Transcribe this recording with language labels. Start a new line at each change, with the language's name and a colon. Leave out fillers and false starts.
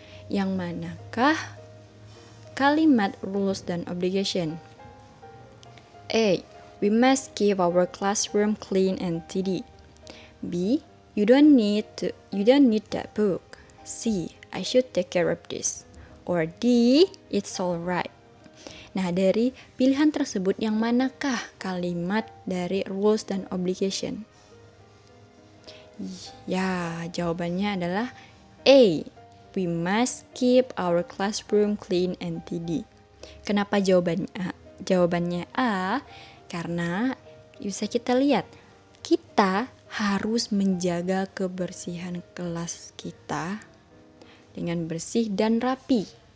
Indonesian: Yang manakah kalimat rules dan obligation? A.
English: We must keep our classroom clean and tidy. B. You don't need that book. C. I should take care of this. Or D. It's all right.
Indonesian: Nah, dari pilihan tersebut yang manakah kalimat dari rules dan obligation? Ya, jawabannya adalah A.
English: We must keep our classroom clean and tidy.
Indonesian: Kenapa jawabannya A? Jawabannya A, karena bisa kita lihat, kita harus menjaga kebersihan kelas kita dengan bersih dan rapi.